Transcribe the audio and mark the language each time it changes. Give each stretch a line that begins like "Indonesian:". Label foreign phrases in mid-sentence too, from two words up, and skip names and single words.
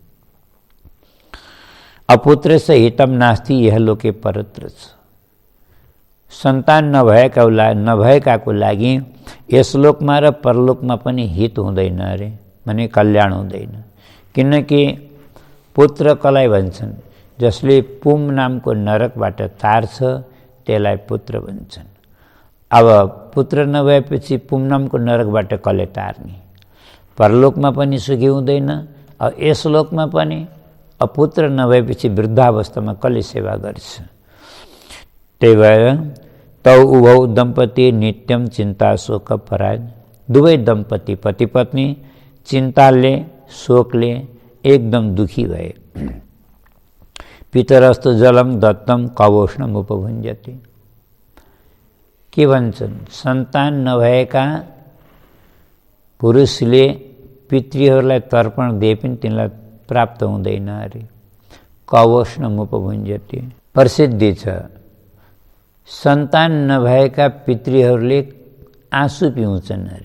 Sanskrit: अपुत्रस्य हितम नास्ति यह लोके परत्र।
Nepali: सन्तान नभएकाको लागि यस लोकमा र परलोकमा पनि हित हुँदैन अरे, भने कल्याण हुँदैन। किनकि पुत्र कसलाई भन्छन्, जसले पुम नामको नरकबाट तार्छ त्यसलाई पुत्र भन्छन्। अब पुत्र नभएपछि पुम्नमको नरकबाट कसले टार्ने? परलोकमा पनि सुखी हुँदैन, अब यस लोकमा पनि पुत्र नभएपछि वृद्धावस्थामा कसले सेवा गर्छ? त्यही भएर
Sanskrit: तौ उभौ दम्पति नित्यम चिन्ता शोक परायण,
Nepali: दुवै दम्पति पति पत्नी चिन्ताले शोकले एकदम दुखी भए।
Sanskrit: पितरस्तु जलम दत्तम कवोष्णम उपभुञ्जति।
Nepali: के भन्छन्? सन्तान नभएका पुरुषले पितृहरूलाई तर्पण दिए पनि तिनलाई प्राप्त हुँदैन अरे।
Sanskrit: कवोष्णम उपभुञ्जति
Nepali: प्रसिद्धि छ। सन्तान नभएका पितृहरूले आँसु पिउँछन् अरे।